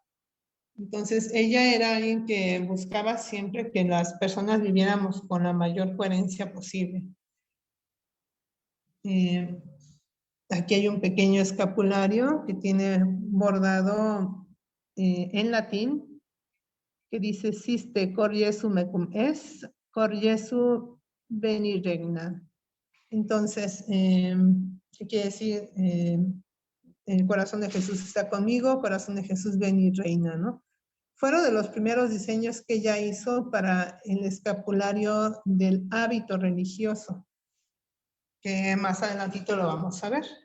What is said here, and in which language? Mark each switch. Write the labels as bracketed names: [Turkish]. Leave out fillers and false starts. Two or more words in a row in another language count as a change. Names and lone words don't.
[Spanish] Entonces ella era alguien que buscaba siempre que las personas viviéramos con la mayor coherencia posible. Aquí hay un pequeño escapulario que tiene bordado en latín, que dice, [Latin] Siste cor Jesu mecum es, cor Jesu veni regna. [Spanish] Entonces, ¿qué quiere decir? El corazón de Jesús está conmigo, corazón de Jesús ven y reina, ¿no? Fueron de los primeros diseños que ella hizo para el escapulario del hábito religioso, que más adelantito lo vamos a ver.